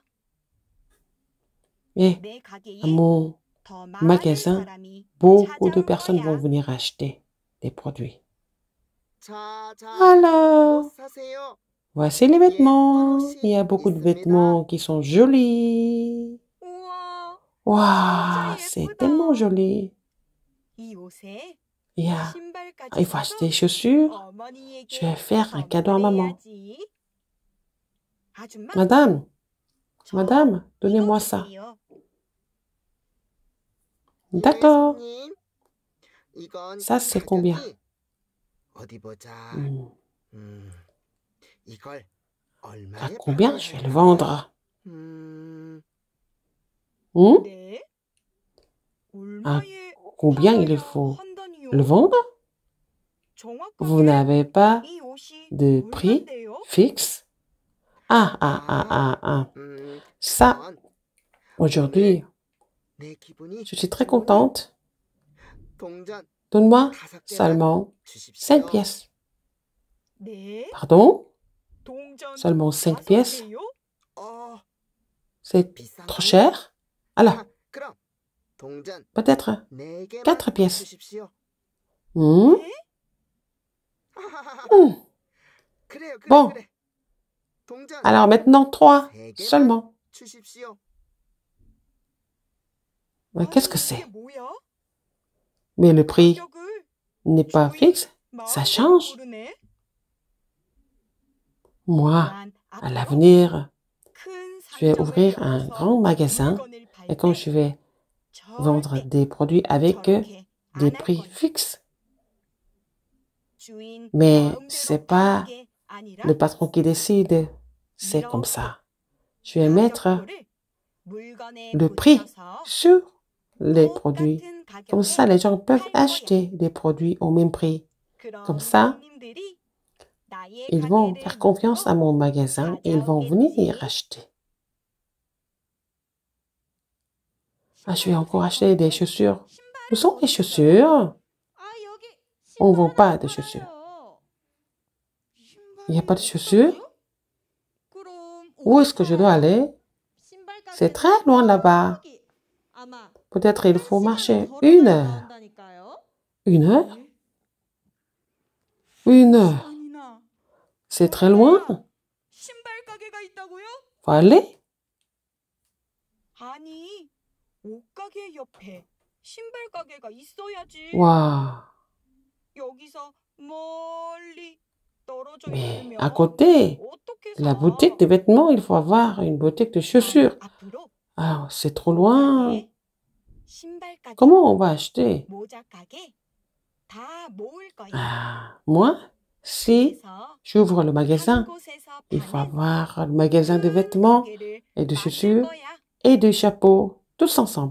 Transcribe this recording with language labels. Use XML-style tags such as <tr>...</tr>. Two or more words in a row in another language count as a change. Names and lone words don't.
<fr>Et à mon magasin, beaucoup de personnes vont venir acheter des produits. Alors, voici les vêtements. Il y a beaucoup de vêtements qui sont jolis. Waouh! Waouh, c'est tellement joli.</fr> <ko>이 옷에 Yeah. 신발까지</ko> <fr>Il faut</fr> <ko>사서</ko> <fr>acheter des chaussures.</fr> <ko>어머니에게</ko> <fr>Je vais faire un cadeau à maman.</fr> <ko>선물해야지. 아줌마,</ko> <fr>Madame,</fr> <ko>저</ko> <fr>madame,</fr> <ko>이거</ko> <fr>donnez-moi ça.</fr> <ko>주세요.</ko> <fr>D'accord.</fr> <ko>손님, 이건</ko> <fr>Ça, c'est combien?</fr> <ko>가격이 어디 보자. 이걸</ko> <fr>À</fr> <ko>얼마에</ko> <fr>combien je vais le vendre? 음, Hmm?</fr> <ko>네? 얼마에</ko> <fr>Combien il</fr> <ko>팔아야</ko> <fr>faut</fr> <ko>한다니요?</ko> <fr>le vendre?</fr> <ko>정확하게</ko> <fr>Vous n'avez pas</fr> <ko>이 옷이</ko> <fr>de prix</fr> <ko>얼마인데요?</ko> <fr>fixe? Ah. Ça,</fr> <ko>이건</ko> <fr>aujourd'hui,</fr> <ko>내 기분이</ko> <fr>je suis très contente.</fr> <ko>동전</ko> <fr>Donne-moi</fr> <ko>5개만</ko> <fr>seulement</fr> <ko>주십시오.</ko> <fr>5 pièces.</fr> <ko>네?</ko> <fr>Pardon?</fr> <ko>동전</ko> <fr>Seulement 5</fr> <ko>5</ko> <fr>pièces?</fr> <ko>개요? 어,</ko> <fr>C'est</fr> <ko>비싼</ko> <fr>trop cher? Alors,</fr> <ko>그럼 동전</ko> <fr>peut-être</fr> <ko>4개만</ko> <fr>4 pièces.</fr> <ko>주십시오. Hmm? 네? Hmm. 그래요,</ko> <fr>Bon.</fr> <ko>그래. 동전</ko> <fr>Alors maintenant 3</fr> <ko>3개만</ko> <fr>seulement.</fr> <ko>주십시오.</ko> <fr>Mais qu'est-ce que</fr> <ko>이게</ko> <fr>c'est?</fr> <ko>뭐야?</ko> <fr>Mais le prix</fr> <ko>가격을</ko> <fr>n'est pas fixe? Ça change?</fr> <ko>고르네?</ko> <fr>Moi,</fr> <ko>난</ko> <fr>à</fr> <ko>앞으로</ko> <fr>l'avenir,</fr> <ko>큰</ko> <fr>je vais</fr> <ko>상점을</ko> <fr>ouvrir un</fr> <ko>열어서</ko> <fr>grand magasin</fr> <ko>물건을 팔</ko> <fr>et quand</fr> <ko>때</ko> <fr>je vais</fr> <ko>절대</ko> <fr>vendre des produits avec</fr> <ko>저렇게</ko> <fr>des</fr> <ko>안할</ko> <fr>prix</fr> <ko>거야.</ko> <fr>fixes.</fr> <ko>주인</ko> <fr>Mais</fr> <ko>마음대로</ko> <fr>c'est pas</fr> <ko>파는 게 아니라</ko> <fr>le patron qui décide, c'est comme ça. Je vais mettre</fr> <ko>가격표를 물건에</ko> <fr>le prix</fr> <ko>붙여서</ko> <fr>sur les produits.</fr> <ko>똑같은</ko> <fr>Comme</fr> <ko>가격에</ko> <fr>ça, les gens peuvent</fr> <ko>팔 거야.</ko> <fr>acheter des produits au même prix.</fr> <ko>그럼</ko> <fr>Comme ça,</fr> <ko>손님들이 나의</ko> <fr>ils vont</fr> <ko>가게를</ko> <fr>faire confiance à</fr> <ko>믿고</ko> <fr>mon magasin et ils vont venir acheter. Ah, je vais encore acheter des chaussures. Où sont les chaussures?</fr> <ko>아, 여기</ko> <fr>On ne vend</fr> <ko>신발은</ko> <fr>pas de</fr> <ko>안</ko> <fr>chaussures.</fr> <ko>팔아요.</ko> <fr>Il n'y a pas de</fr> <ko>신발은</ko> <fr>chaussures?</fr> <ko>없다고요? 그럼</ko> <fr>Où</fr> <ko>어디</ko> <fr>est-ce que je dois</fr> <ko>팔아요?</ko> <fr>aller?</fr> <ko>신발</ko> <fr>C'est</fr> <ko>가게는</ko> <fr>très loin là-bas.</fr> <ko>저기. 아마</ko> <fr>Peut-être il</fr> <ko>한</ko> <fr>faut</fr> <ko>시간</ko> <fr>marcher</fr> <ko>걸어야</ko> <fr>1 heure.</fr> <ko>나온다니까요.</ko> <fr>1 heure?</fr> <ko>네?</ko> <fr>1 heure.</fr> <ko>아니나</ko> <fr>C'est très loin.</fr> <ko>신발 가게가 있다고요?</ko> <fr>Faut aller.</fr> <ko>아니, 옷가게 옆에 신발 가게가 있어야지.</ko> <fr>Waouh.</fr> <ko>여기서 멀리 떨어져</ko> <fr>Mais</fr> <ko>있으면</ko> <fr>à côté</fr> <ko>어떻게</ko> <fr>de la</fr> <ko>사?</ko> <fr>boutique de vêtements, il faut avoir une boutique de chaussures.</fr> <ko>앞으로</ko> <fr>Ah, c'est trop loin.</fr> <ko>옷가게, 신발 가게,</ko> <fr>Comment on va acheter?</fr> <ko>모자 가게 다 모을 거야.</ko> <fr>Ah, moi, si</fr> <ko>그래서</ko> <fr>j'ouvre le</fr> <ko>한</ko> <fr>magasin,</fr> <ko>곳에서</ko> <fr>il faut</fr> <ko>파는</ko> <fr>avoir le magasin de</fr> <ko>큰</ko> <fr>vêtements</fr> <ko>가게를</ko> <fr>et de</fr> <ko>만들</ko> <fr>chaussures</fr> <ko>거야.</ko> <fr>et de chapeaux, tous ensemble.</fr>